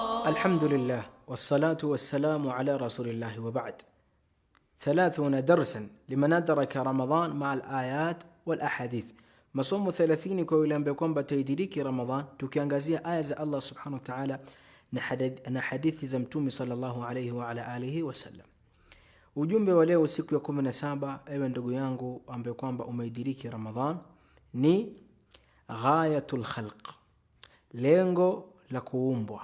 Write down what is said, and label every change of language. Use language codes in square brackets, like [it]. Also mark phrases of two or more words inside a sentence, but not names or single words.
[ar] الحمد لله والصلاة والسلام على رسول الله وبعد. 30 درسا لمن أدرك رمضان مع الآيات والأحاديث. [sw] masomo 30 kwa yule ambaye kwamba taidiriki Ramadhan, tukiangazia aya za [ar] الله سبحانه وتعالى [sw] na hadithi za Mtume [ar] صلى الله عليه وعلى آله وسلم. [sw] Ujumbe wa leo siku ya 17, ewe ndugu yangu ambaye kwamba umeidiriki Ramadhan, ni [ar] غاية الخلق, [sw] lengo la kuumbwa.